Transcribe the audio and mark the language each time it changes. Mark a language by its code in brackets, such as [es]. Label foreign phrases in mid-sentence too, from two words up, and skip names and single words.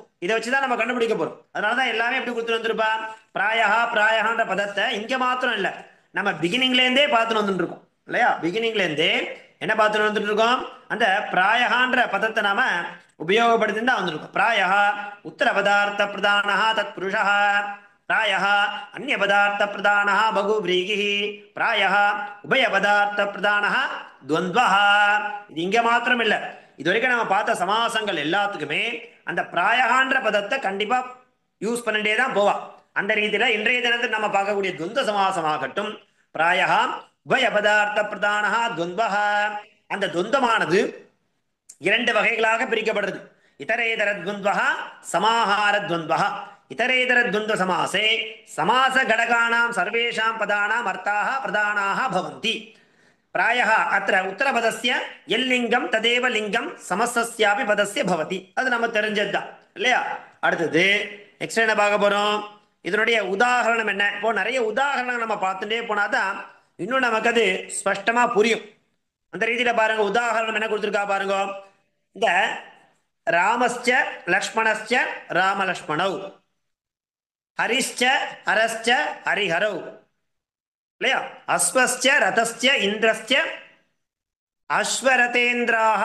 [ta] இதை வச்சுதான் நம்ம கண்டுபிடிக்க போறோம். அதனாலதான் எல்லாமே எப்படி கொடுத்துட்டு வந்துருப்பா, பிராயன்ற பதத்தை இங்க மாத்திரம் இல்ல, நம்ம பிகினிங்ல இருந்தே பார்த்துட்டு வந்துட்டு இருக்கோம் இல்லையா. பிகினிங்ல இருந்தே என்ன பார்த்துட்டு வந்துட்டு இருக்கோம், அந்த பிராயன்ற பதத்தை நாம உபயோகப்படுத்தி தான் வந்திருக்கோம். [sa] प्राय उत्तर पदार्थ प्रधान तत् पुरुष, प्राय अन्य पदार्थ प्रधान बहुव्रीगि, प्राय उभय पदार्थ प्रधान द्वंद्व. [ta] இது இங்க மாத்திரம் இல்ல, இதுவரைக்கும் நம்ம பார்த்த சமாசங்கள் எல்லாத்துக்குமே அந்த பிராயன்ற பதத்தை கண்டிப்பா யூஸ் பண்ணிட்டே தான் போவா. அந்த ரீதியில இன்றைய தினத்தில் நம்ம பார்க்கக்கூடிய துவந்த சமாசமாகட்டும், [sa] प्राय उभय पदार्थ प्रधान द्वन्द्व, [ta] அந்த துவந்தமானது இரண்டு வகைகளாக பிரிக்கப்படுறது. [sa] इतरेतर द्वन्द्व समाहार द्वन्द्व. इतरेतर द्वंद्व समासे समास घटकानां सर्वेषां पदानां अर्थाः प्रधानाः भवन्ति. प्रायः अत्र उत्तरपदस्य यल्लिङ्गं तदेव लिङ्गं समस्तस्यापि पदस्य भवति. [ta] அது நம்ம தெரிஞ்சதுதான் இல்லையா. அடுத்தது நெக்ஸ்ட் என்ன பார்க்க போறோம், இதனுடைய உதாரணம் என்ன. இப்போ நிறைய உதாரணம் நம்ம பார்த்துட்டே போனாதான் இன்னும் நமக்கு அது ஸ்பஷ்டமா புரியும். அந்த ரீதியில பாருங்க, உதாரணம் என்ன கொடுத்துருக்கா பாருங்க. இந்த [sa] रामश्च लक्ष्मणश्च रामलक्ष्मणौ, हरिश्च हरश्च हरिहरौ [ta] இல்லையா, [sa] अश्वश्च रथश्च इन्द्रश्च अश्वरथेन्द्राः.